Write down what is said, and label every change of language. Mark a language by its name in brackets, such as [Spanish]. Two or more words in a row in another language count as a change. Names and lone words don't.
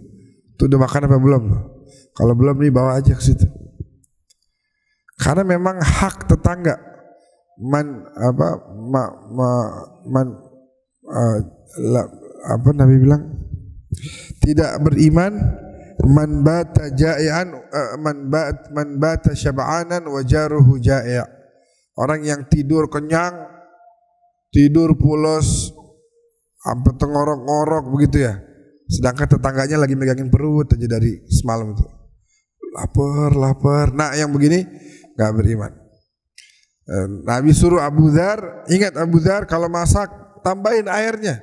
[Indonesian] Tuh udah makan apa belum? Kalau belum nih bawa aja ke situ. Karena memang hak tetangga. [Arabic] Nabi bilang tidak beriman من بات جائعا من بات شبعان وجاره جائع'. [Indonesian] Orang yang tidur kenyang, tidur pulas, sampai tengorok-ngorok begitu ya. Sedangkan tetangganya lagi megangin perut aja dari semalam itu. Lapar. Nah, yang begini nggak beriman. Nabi suruh Abu Dzar, ingat Abu Dzar kalau masak tambahin airnya.